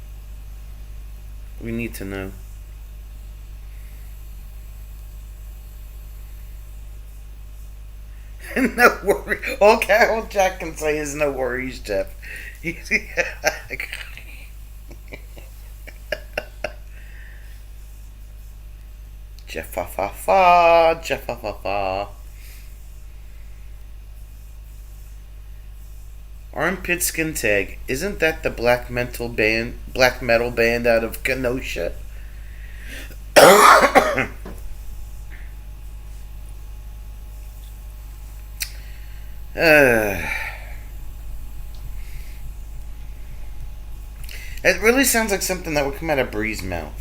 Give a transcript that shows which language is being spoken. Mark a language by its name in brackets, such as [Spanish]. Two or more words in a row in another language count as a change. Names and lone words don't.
[English] We need to know. No worries. All Jack can say is no worries, Jeff. Jeff fa fa fa, Jeff fa fa fa. Armpit skin tag. Isn't that the black metal band out of Kenosha? It really sounds like something that would come out of Bree's mouth.